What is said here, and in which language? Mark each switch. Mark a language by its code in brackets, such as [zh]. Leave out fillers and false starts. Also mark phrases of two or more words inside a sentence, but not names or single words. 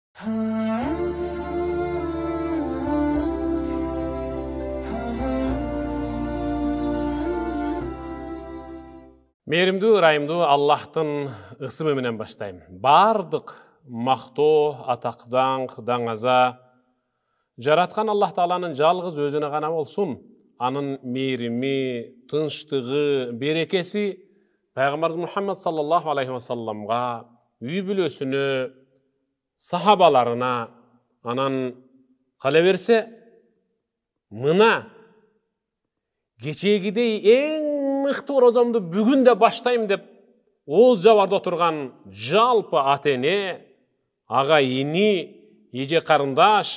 [ky] Мээримдүү, ырайымдуу Аллахтын ысымы менен баштайм. Бардык мактоо, атактан, даңаза жараткан Аллах Тааланын жалгыз өзүнө гана болсун. Анын мээрими, тынчтыгы, берекеси Пайгамбарыбыз Мухаммад [ar] صلى الله عليه وسلم, [ky] үй бүлөсүнө, сахабаларына, анан кала берсе мына кечегидей эң мыкты орозомду бүгүн да баштайм деп ооз жабарда отурган жалпы ата-эне, ага-ини, эже карындаш,